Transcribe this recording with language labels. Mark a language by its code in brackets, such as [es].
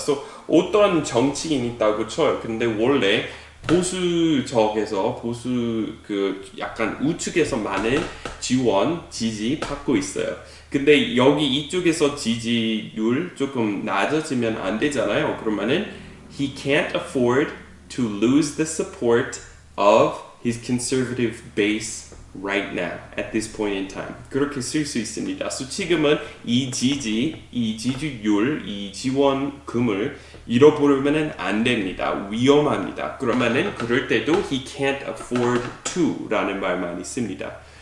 [ko] So 어떤 정치인이 있다고 쳐요. 근데 원래 보수적에서 보수 약간 우측에서 많은 지원, 지지 받고 있어요. 근데 여기 이쪽에서 지지율 조금 낮아지면 안 되잖아요. 그러면은 [en] he can't afford to lose the support of his conservative base right now, at this point in time. [ko] 그렇게 쓸 수 있습니다. So 지금은 이 지지율, 이 지원금을 잃어버리면 안 됩니다. 위험합니다. 그러면은 그럴 때도 he can't afford to 라는 말만 있습니다.